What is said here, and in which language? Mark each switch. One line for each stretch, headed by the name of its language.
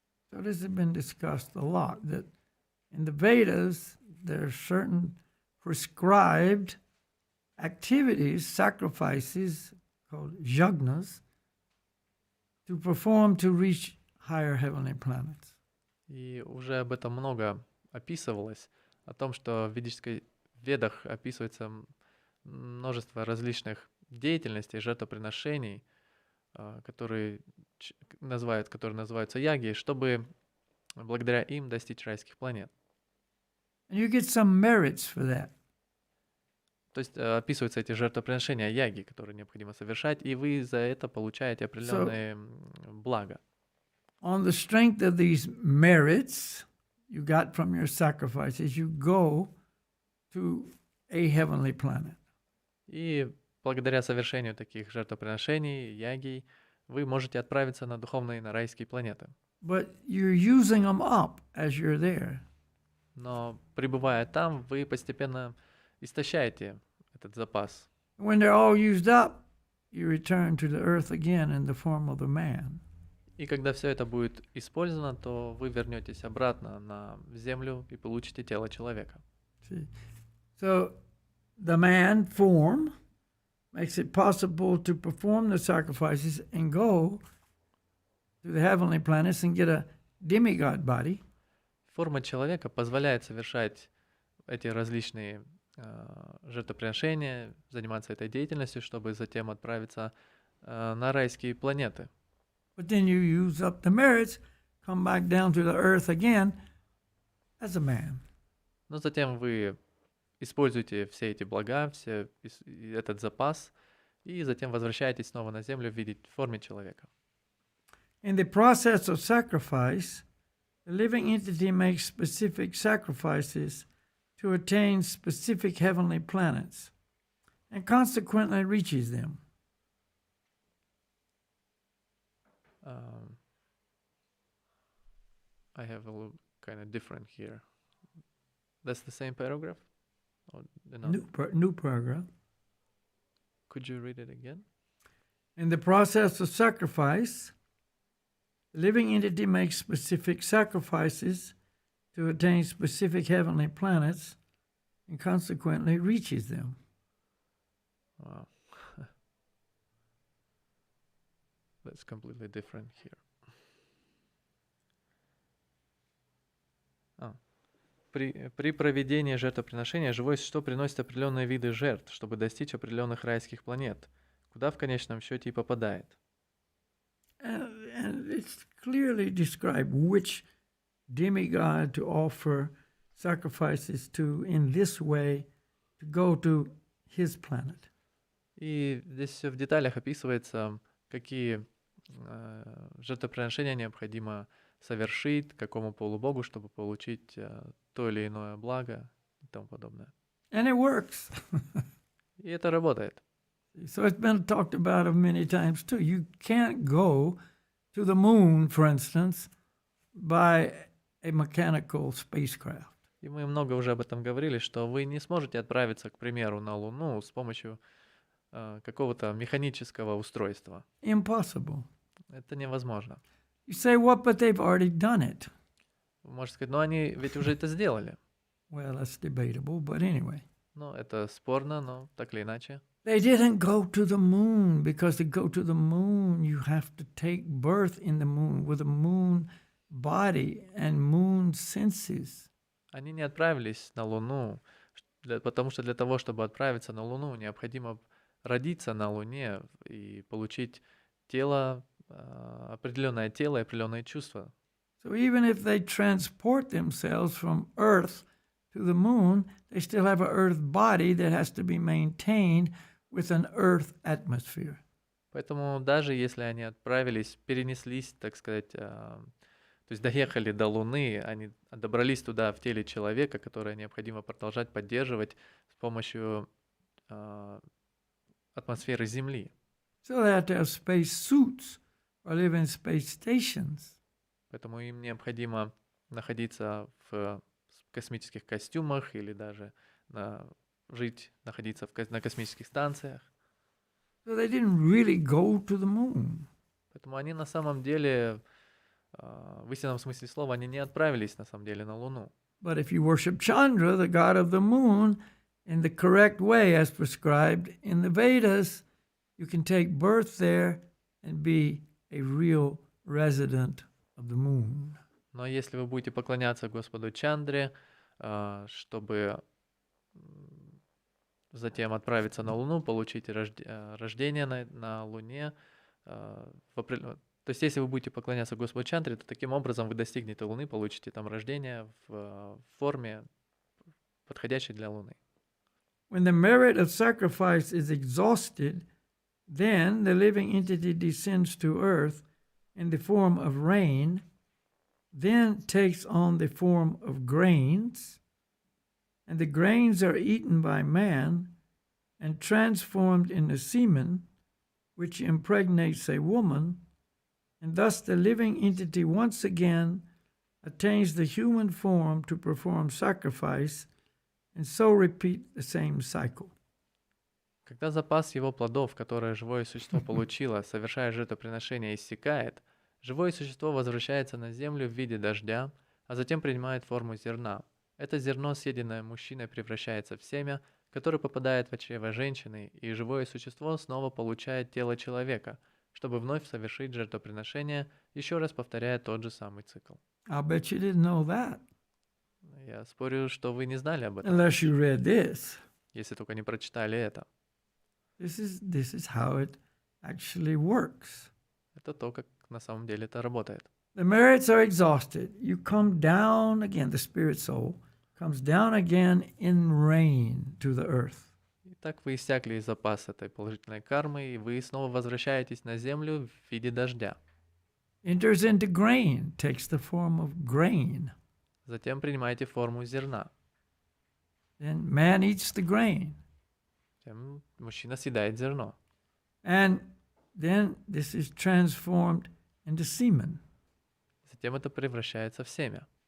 English: So this has been discussed a lot, that in the Vedas there are certain prescribed activities, sacrifices called yajnas, to perform to reach higher heavenly planets.
Russian: И уже об этом много описывалось, о том, что в Ведах описывается множество различных деятельностей, жертвоприношений, которые называются яги, чтобы благодаря им достичь райских планет.
English: And you get some merits for that.
Russian: То есть описываются эти жертвоприношения яги, которые необходимо совершать, и вы за это получаете определенные блага.
English: On the strength of these merits you got from your sacrifices, you go to a heavenly planet.
Russian: И благодаря совершению таких жертвоприношений, яги, вы можете отправиться на духовные, на райские планеты.
English: But you're using them up as you're there.
Russian: Но пребывая там, вы постепенно истощаете этот запас.
English: When they're all used up, you return to the earth again in the form of the man.
Russian: И когда все это будет использовано, то вы вернетесь обратно на землю и получите тело человека.
English: See? So the man form makes it possible to perform the sacrifices and go to the heavenly planets and get a demigod body.
Russian: Форма человека позволяет совершать эти различные жертвоприношения, заниматься этой деятельностью, чтобы затем отправиться на райские планеты.
English: But then you use up the merits, come back down to the earth again as a man.
Russian: Но затем вы используете все эти блага, этот запас, и затем возвращаетесь снова на землю в форме человека.
English: In the process of sacrifice, the living entity makes specific sacrifices to attain specific heavenly planets and consequently reaches them. I have a little kind of different here. That's the same paragraph? Or New paragraph. Could you read it again? In the process of sacrifice, the living entity makes specific sacrifices to attain specific heavenly planets and consequently reaches them. Wow. That's completely different here.
Russian: При проведении жертвоприношения живое существо приносит определенные виды жертв, чтобы достичь определенных райских планет, куда в конечном счете и попадает.
English: And it's clearly described which demigod to offer sacrifices to in this way to go to his planet.
Russian: И здесь все в деталях описывается, какие жертвоприношения необходимо совершить, какому полубогу, чтобы получить то или иное благо и тому подобное.
English: And it works.
Russian: И это работает.
English: So it's been talked about many times too. You can't go to the moon, for instance, by a mechanical spacecraft.
Russian: И мы много уже об этом говорили, что вы не сможете отправиться, к примеру, на Луну с помощью какого-то механического устройства.
English: Impossible.
Russian: Это невозможно.
English: You say, what? But they've already done it.
Russian: Вы можете сказать, но они ведь уже это сделали.
English: Well, that's debatable, but anyway.
Russian: Ну, это спорно, но так или иначе.
English: They didn't go to the moon because to go to the moon, you have to take birth in the moon with a moon body and moon senses.
Russian: Они не отправились на Луну, потому что для того, чтобы отправиться на Луну, необходимо родиться на Луне и получить тело, определенное тело и определенные чувства.
English: So even if they transport themselves from Earth to the moon, they still have an Earth body that has to be maintained with an Earth atmosphere.
Russian: Поэтому даже если они отправились, перенеслись, так сказать, то есть доехали до Луны, они добрались туда в теле человека, которое необходимо продолжать поддерживать с помощью атмосферы Земли.
English: So they have to have space suits or live in space stations.
Russian: Поэтому им необходимо находиться в космических костюмах или даже находиться на космических станциях.
English: So they didn't really go to the moon.
Russian: Поэтому они на самом деле, в истинном смысле слова, они не отправились на самом деле на Луну.
English: But if you worship Chandra, the god of the moon, in the correct way as prescribed in the Vedas, you can take birth there and be a real resident of the moon.
Russian: Но если вы будете поклоняться Господу Чандре, чтобы затем отправиться на Луну, получить рождение на Луне, То есть, если вы будете поклоняться Господу Чандре, то таким образом вы достигнете Луны, получите там рождение в форме, подходящей для Луны.
English: When the merit of sacrifice is exhausted, then the living entity descends to earth in the form of rain, then takes on the form of grains, and the grains are eaten by man and transformed into semen, which impregnates a woman, and thus the living entity once again attains the human form to perform sacrifice, and so repeat the same cycle.
Russian: Когда запас его плодов, которые живое существо получило, совершая жертвоприношение, иссякает, живое существо возвращается на землю в виде дождя, а затем принимает форму зерна. Это зерно, съеденное мужчиной, превращается в семя, которое попадает в чрево женщины, и живое существо снова получает тело человека, чтобы вновь совершить жертвоприношение, еще раз повторяя тот же самый цикл.
English: I'll bet you didn't know that.
Russian: Я спорю, что вы не знали об этом,
English: Unless you read this.
Russian: если только не прочитали это.
English: This is how it actually works.
Russian: Это то, как на самом деле это работает.
English: The merits are exhausted. You come down again, the spirit soul comes down again in rain to the earth.
Russian: Итак, вы иссякли из запаса этой положительной кармы, и вы снова возвращаетесь на землю в виде дождя.
English: Enters into grain, takes the form of grain.
Russian: Затем принимаете форму зерна.
English: Then man eats the grain.
Russian: Затем мужчина съедает зерно.
English: And then this is transformed into semen.
Russian: Затем это превращается в семя.